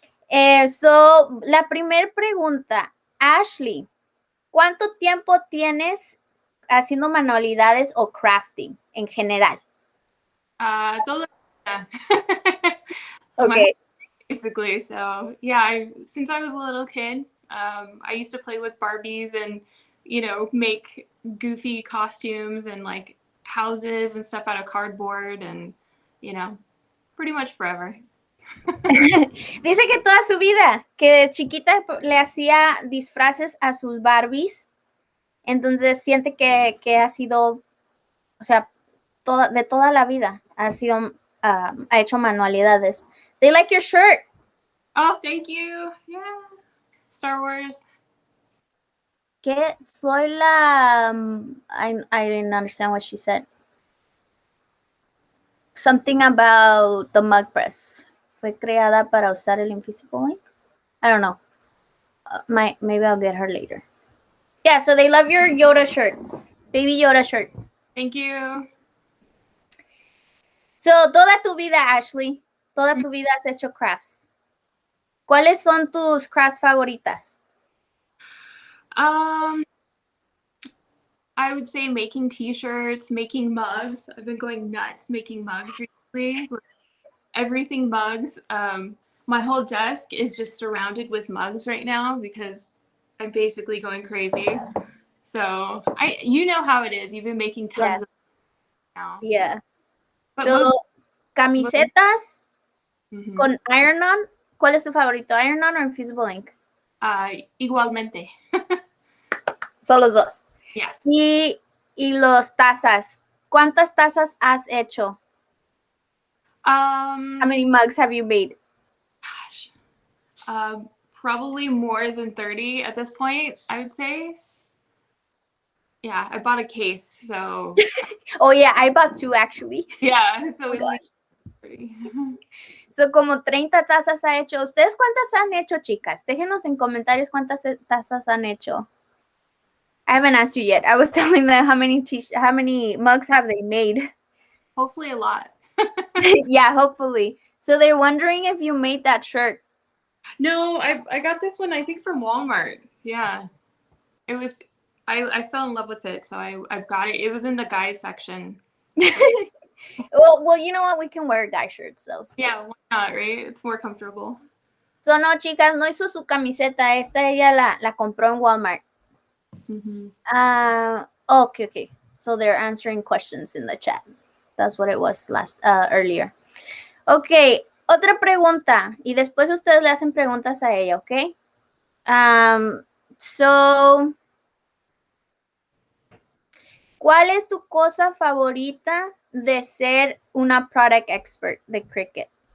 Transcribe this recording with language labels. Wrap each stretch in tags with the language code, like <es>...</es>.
<es>La primera pregunta, Ashley, ¿cuánto tiempo tienes haciendo manualidades o crafting en general? Todo.</es> <en>Okay. Basically, so yeah, since I was a little kid, I used to play with Barbies and, make goofy costumes and like houses and stuff out of cardboard and, pretty much forever.</en> <es>Dice que toda su vida, que de chiquita le hacía disfraces a sus Barbies, entonces siente que ha sido, o sea, de toda la vida ha hecho manualidades.</es> <en>They like your shirt. Oh, thank you. Yeah. Star Wars.</en> <es>Que soy la...</es> <en>I didn't understand what she said. Something about the mug press.</en> <es>Fue creada para usar el Invisible Ink.</es> <en>I don't know. Maybe I'll get her later. Yeah, so they love your Yoda shirt. Baby Yoda shirt. Thank you.</en> <es>So, toda tu vida, Ashley, toda tu vida has hecho crafts. ¿Cuáles son tus crafts favoritas?</es> <en>I would say making t-shirts, making mugs. I've been going nuts making mugs recently. Everything mugs. My whole desk is just surrounded with mugs right now because I'm basically going crazy. So you know how it is. You've been making tons of now. Yeah. But</en> <es>camisetas con iron-on. ¿Cuál es tu favorito? ¿Iron-on o Invisible Ink? Igualmente. Son los dos.</es> <en>Yeah.</en> <es>Y los tazas. ¿Cuántas tazas has hecho?</es> <en>How many mugs have you made? Gosh. Probably more than 30 at this point, I would say. Yeah, I bought a case, so Oh, yeah, I bought 2 actually. Yeah, so Oh, we like gosh. pretty.</en> <es>So, como 30 tazas ha hecho. ¿Ustedes cuántas han hecho, chicas? Déjenos en comentarios cuántas tazas han hecho.</es> <en>I haven't asked you yet. I was telling them how many mugs have they made. Hopefully a lot. Yeah, hopefully. So they're wondering if you made that shirt. No, I got this one I think from Walmart. Yeah. It was I fell in love with it, so I got it. It was in the guys section. Well, you know what? We can wear guy shirts, though. Yeah, why not, right? It's more comfortable.</en> <es>So, no, chicas, no hizo su camiseta. Esta ella la compró en Walmart. Mm-hmm.</es> <en>Okay. So they're answering questions in the chat. That's what it was earlier.</en> <es>Okay, otra pregunta. Y después ustedes le hacen preguntas a ella, ¿ok? So, ¿cuál es tu cosa favorita de ser una product expert de Cricut?</es>